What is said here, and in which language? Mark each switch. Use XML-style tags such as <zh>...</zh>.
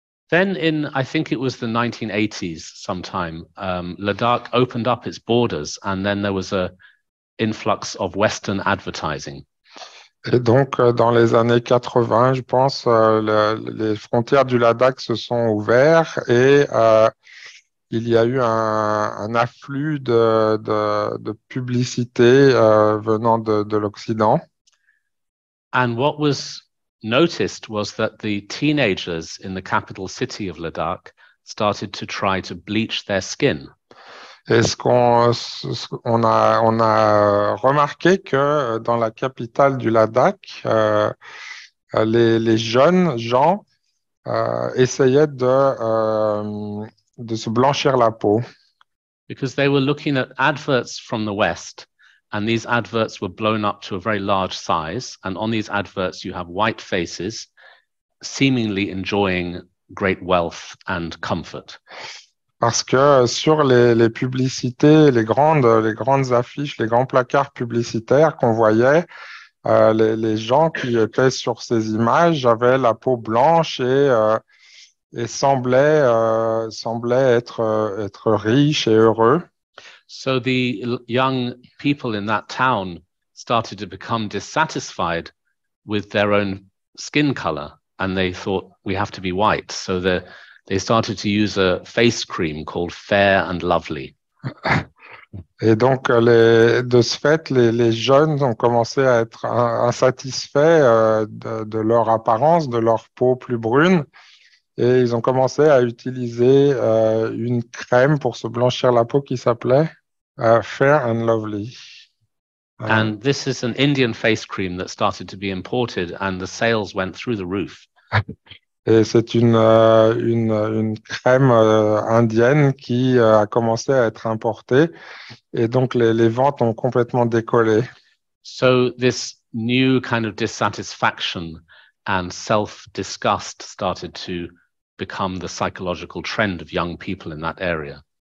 <en>Then I think it was the 1980s sometime, Ladakh opened up its borders and then there was a influx of Western advertising.</en> <fr>Et donc, dans les années 80, je pense, les frontières du Ladakh se sont ouvertes et il y a eu un afflux de publicité venant de l'Occident.</fr> <en>And what was noticed was that the teenagers in the capital city of Ladakh started to try to bleach their skin.</en> <fr>Et on a remarqué que dans la capitale du Ladakh, les jeunes gens essayaient de se blanchir la peau.</fr> <en>Because they were looking at adverts from the West, and these adverts were blown up to a very large size. And on these adverts, you have white faces seemingly enjoying great wealth and comfort.</en> <fr>Parce que sur les publicités, les grandes affiches, les grands placards publicitaires qu'on voyait, les gens qui étaient sur ces images avaient la peau blanche et semblaient être riches et heureux.</fr> <en>So the young people in that town started to become dissatisfied with their own skin color, and they thought we have to be white. So they started to use a face cream called Fair and Lovely.</en> <fr>Et donc, de ce fait, les jeunes ont commencé à être insatisfaits de leur apparence, de leur peau plus brune, et ils ont commencé à utiliser une crème pour se blanchir la peau qui s'appelait Fair and Lovely.</fr> <en>And this is an Indian face cream that started to be imported, and the sales went through the roof.</en> <fr>Et c'est une crème indienne qui a commencé à être importée, et donc les ventes ont complètement décollé.</fr> <en>So this new kind of dissatisfaction and self-disgust started to become the psychological trend of young people in that area.</en>